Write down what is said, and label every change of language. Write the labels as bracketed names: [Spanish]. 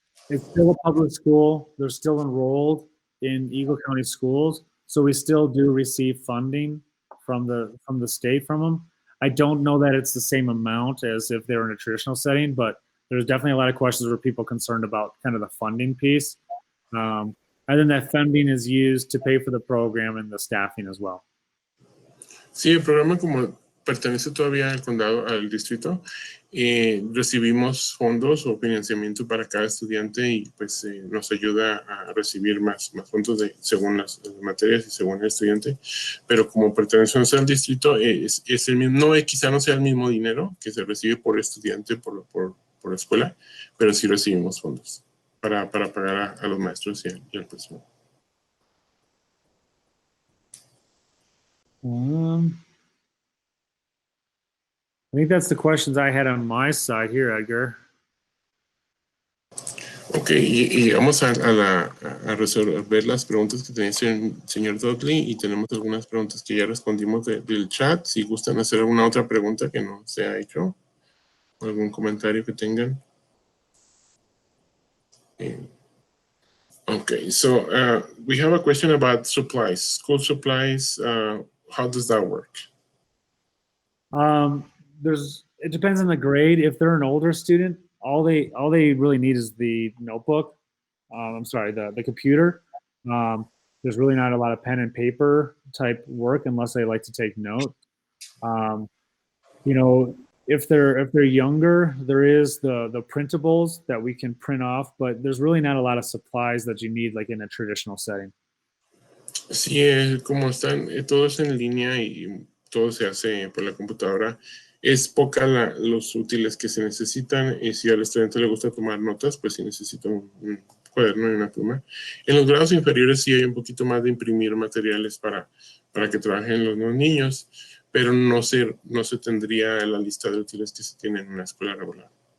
[English] It's still a public school. They're still enrolled in Eagle County schools, so we still do receive funding from the state from them. I don't know that it's the same amount as if they're in a traditional setting, but there's definitely a lot of questions where people are concerned about kind of the funding piece. And then that funding is used to pay for the program and the staffing as well. [Spanish] Sí, el programa, como pertenece todavía al condado, al distrito, recibimos fondos o financiamiento para cada estudiante y pues nos ayuda a recibir más fondos según las materias y según el estudiante. Pero como pertenecemos al distrito, es el mismo, quizá no sea el mismo dinero que se recibe por estudiante por escuela, pero sí recibimos fondos para pagar a los maestros y al personal. [English] I think that's the questions I had on my side here, Edgar. [Spanish] Ok, y vamos a resolver las preguntas que tenía el señor Dudley y tenemos algunas preguntas que ya respondimos del chat. Si gustan hacer alguna otra pregunta que no se ha hecho, o algún comentario que tengan. [English] Okay, so we have a question about supplies, school supplies. How does that work? It depends on the grade. If they're an older student, all they really need is the notebook. The computer. There's really not a lot of pen and paper type work unless they like to take notes. If they're younger, there is the printables that we can print off, but there's really not a lot of supplies that you need like in a traditional setting. [Spanish] Sí, como están todos en línea y todo se hace por la computadora, es poca los útiles que se necesitan, y si al estudiante le gusta tomar notas, pues sí necesita un cuaderno y una pluma. En los grados inferiores sí hay un poquito más de imprimir materiales para que trabajen los niños, pero no se tendría la lista de útiles que se tiene en una escuela regular.